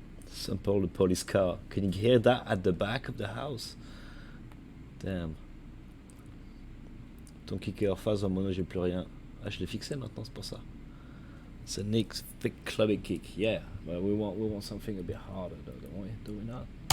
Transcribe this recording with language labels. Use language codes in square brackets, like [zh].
[en] Sample the police car. Can you hear that at the back of the house? Damn. [fr] Ton kicker phase en mono, j'ai plus rien. Ah, je l'ai fixé maintenant, c'est pour ça. [en] It's a next big clubbing kick. Yeah, but we want something a bit harder though, don't we? Do we not?